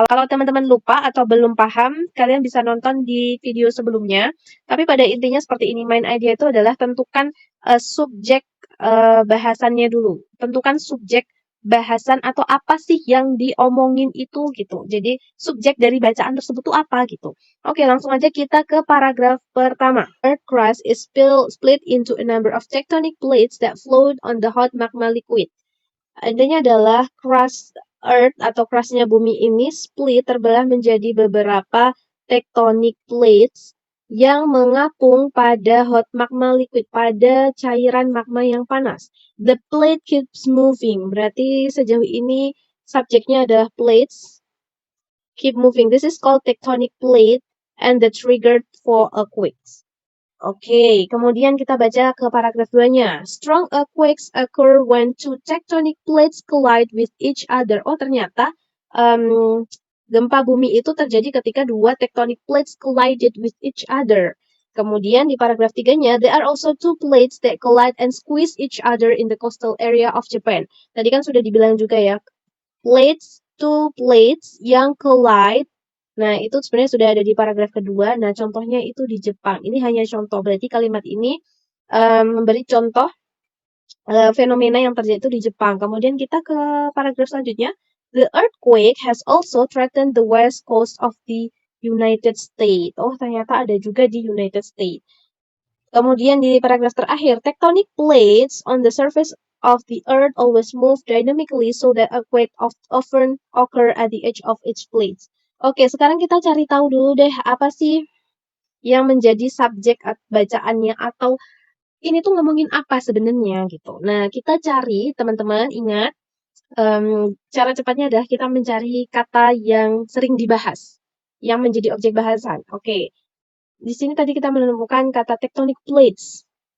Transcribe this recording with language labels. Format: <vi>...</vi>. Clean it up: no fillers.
<id>Kalau teman-teman lupa atau belum paham, kalian bisa nonton di video sebelumnya. Tapi pada intinya seperti ini, main idea itu adalah tentukan subjek bahasannya dulu. Tentukan subjek bahasan atau apa sih yang diomongin itu gitu. Jadi subjek dari bacaan tersebut itu apa gitu. Oke, langsung aja kita ke paragraf pertama.</id> <en>Earth crust is split into a number of tectonic plates that float on the hot magma liquid.</en> <id>Intinya adalah crust Earth atau crustnya bumi ini split terbelah menjadi beberapa tectonic plates yang mengapung pada</id> <en>hot magma liquid,</en> <id>pada cairan magma yang panas.</id> <en>The plate keeps moving,</en> <id>berarti sejauh ini subjeknya adalah</id> <en>plates keep moving. This is called tectonic plate and the triggered for earthquakes.</en> <id>Oke, kemudian kita baca ke paragraf 2-nya.</id> <en>Strong earthquakes occur when two tectonic plates collide with each other.</en> <id>Oh, ternyata gempa bumi itu terjadi ketika dua tectonic plates</id> <en>collided with each other.</en> <id>Kemudian di paragraf 3-nya,</id> <en>there are also two plates that collide and squeeze each other in the coastal area of Japan.</en> <id>Tadi kan sudah dibilang juga ya,</id> <en>two plates</en> <id>yang collide. Nah, itu sebenarnya sudah ada di paragraf kedua. Nah, contohnya itu di Jepang. Ini hanya contoh. Berarti kalimat ini memberi contoh fenomena yang terjadi itu di Jepang. Kemudian kita ke paragraf selanjutnya.</id> <en>The earthquake has also threatened the west coast of the United States.</en> <id>Oh, ternyata ada juga di United States. Kemudian di paragraf terakhir,</id> <en>tectonic plates on the surface of the earth always move dynamically so that earthquake often occur at the edge of each plate.</en> <id>Oke, sekarang kita cari tahu dulu deh apa sih yang menjadi subjek bacaannya atau ini tuh ngomongin apa sebenarnya gitu. Nah, kita cari teman-teman ingat cara cepatnya adalah kita mencari kata yang sering dibahas, yang menjadi objek bahasan. Oke, di sini tadi kita menemukan kata tectonic plates.</id>